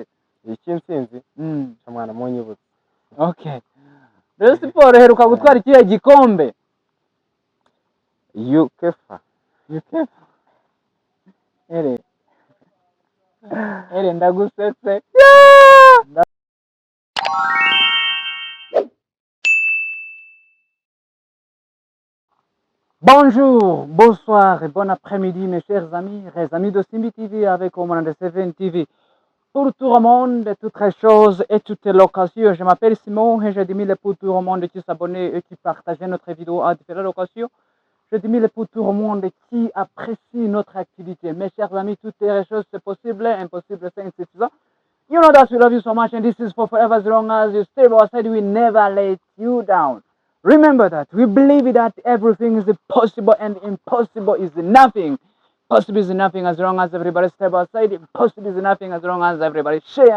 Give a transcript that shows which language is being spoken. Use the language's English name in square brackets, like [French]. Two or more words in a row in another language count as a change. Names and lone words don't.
[Kinyarwanda] icy'intsinzi mwana munyibutse okay Rayon Sport heruka gutwara ikihe gikombe UKEFA ere ndagusetse [French] Bonjour, bonsoir et bon après-midi mes chers amis, les amis de Simbi TV avec Oman de 7 TV. Pour tout le monde, toutes les choses et toutes les locations. Je m'appelle Simon et je demande pour tout le monde qui s'abonne et qui partage notre vidéo à différentes locations. Je demande pour tout le monde qui apprécie notre activité. Mes chers amis, toutes les choses c'est possible, impossible c'est insuffisant. [English] You know that we love you so much and this is for forever as long as you stay by our side, we never let you down. Remember that we believe that everything is possible and impossible is nothing. Possible is nothing as long as everybody step outside. Impossible is nothing as long as everybody share.